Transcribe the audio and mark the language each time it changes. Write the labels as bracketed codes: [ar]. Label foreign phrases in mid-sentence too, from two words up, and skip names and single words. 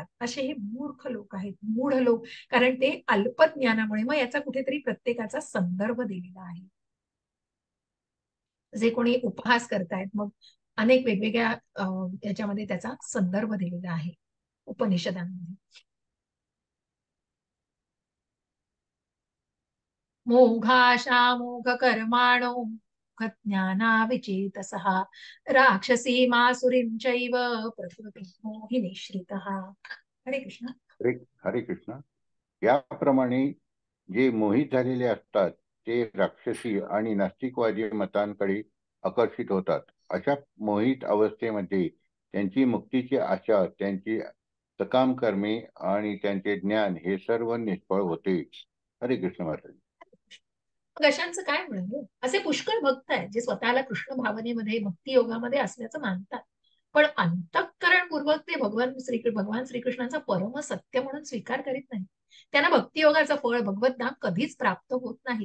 [mr] असे हे मूर्ख लोक आहेत, मूढ लोक, कारण ते अल्पज्ञानामुळे. मग याचा कुठेतरी प्रत्येकाचा संदर्भ दिलेला आहे. जे कोणी उपहास करतायत, मग अनेक वेगवेगळ्या याच्यामध्ये त्याचा संदर्भ दिलेला आहे उपनिषदांमध्ये. [sa] मोघाशा मोघ कर्माणो ज्ञानाविचेतसः राक्षसी मासुरीं चैव प्रकृती मोहिनीश्रितः. [mr] हरे कृष्ण. हरे हरे कृष्ण. याप्रमाणे जे मोहित झालेले असतात ते राक्षसी आणि नास्तिकवादी मतांकडे आकर्षित होतात. अशा मोहित अवस्थेमध्ये त्यांची मुक्तीची आशा, त्यांची सकाम कर्मे आणि त्यांचे ज्ञान हे सर्व निष्फळ होते. हरे कृष्ण महाराज. कशांचं काय म्हणाले? असे पुष्कळ भक्त आहेत जे स्वतःला कृष्ण भावनेमध्ये, भक्ती योगामध्ये असल्याचं मानतात, पण अंतःकरणपूर्वक ते भगवान श्रीकृष्णांचा परम सत्य म्हणून स्वीकार करीत नाही. त्यांना भक्ती योगाचं फळ भगवत धाम कधीच प्राप्त होत नाही.